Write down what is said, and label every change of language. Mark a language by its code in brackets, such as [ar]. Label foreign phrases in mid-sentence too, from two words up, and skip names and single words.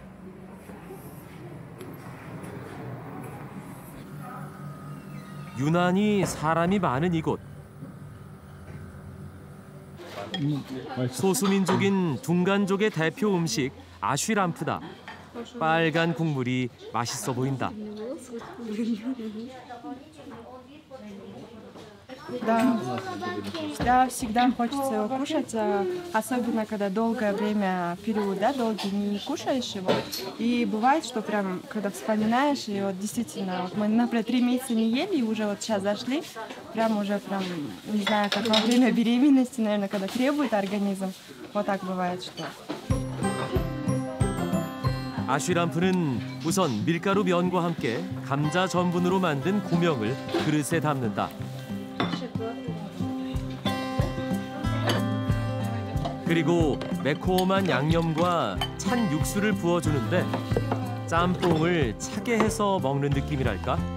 [ko] 유난히 사람이 많은 이곳. 소수민족인 둥간족의 대표 음식 아쉬람프다. 빨간 국물이 맛있어 보인다. [ru] Да, всегда хочется его кушать, особенно когда долгое время, период, да, долгий не кушаешь его. И бывает, что прям, когда вспоминаешь, и вот действительно, вот мы, например, 3 месяца не ели, и уже вот сейчас зашли, прям уже, прям, не знаю, как во время беременности, наверное, когда требует организм, вот так бывает, что... [ko] 아쉬람프는 우선 밀가루 면과 함께 감자 전분으로 만든 고명을 그릇에 담는다. 그리고 매콤한 양념과 찬 육수를 부어주는데 짬뽕을 차게 해서 먹는 느낌이랄까?